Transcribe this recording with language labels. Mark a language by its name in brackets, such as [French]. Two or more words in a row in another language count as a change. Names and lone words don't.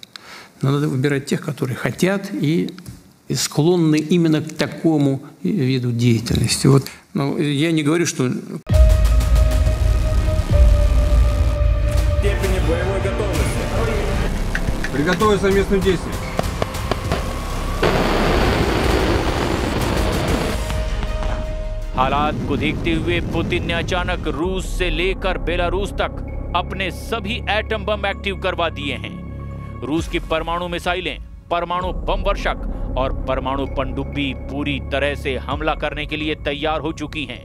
[Russian] Надо выбирать тех, которые хотят и склонны именно к такому виду деятельности. Вот, я не говорю, что... Степени боевой готовности. Приготовиться к совместным действиям. [Hindi] हालात को देखते हुए पुतिन ने अचानक रूस से लेकर बेलारूस तक अपने सभी [English] atom bomb active [Hindi] करवा दिए हैं। रूस की परमाणु मिसाइलें, परमाणु बम वर्षक और परमाणु पनडुब्बी पूरी तरह से हमला करने के लिए तैयार हो चुकी हैं।